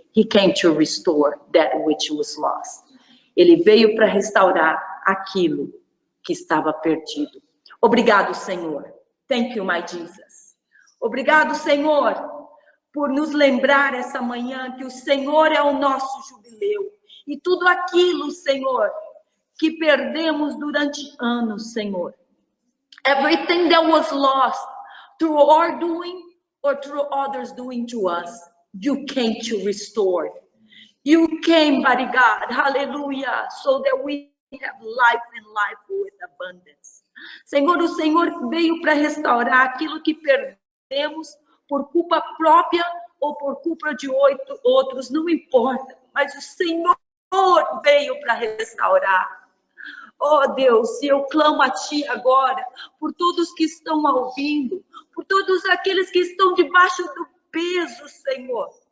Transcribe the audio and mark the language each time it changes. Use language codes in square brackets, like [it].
[en] He came to restore that which was lost. [pt] Ele veio para restaurar aquilo que estava perdido. Obrigado, Senhor. [en] Thank you, my Jesus. [pt] Obrigado, Senhor, por nos lembrar essa manhã que o Senhor é o nosso jubileu. E tudo aquilo, Senhor, que perdemos durante anos, Senhor. [en] Everything that was lost through our doing or through others doing to us, you came to restore. You came, mighty God, hallelujah, so that we have life and life with abundance. [pt] Senhor, o Senhor veio para restaurar aquilo que perdemos por culpa própria ou por culpa de outros, não importa, mas o Senhor veio para restaurar. Oh Deus, eu clamo a Ti agora, por todos que estão ouvindo, por todos aqueles que estão debaixo do peso, Senhor.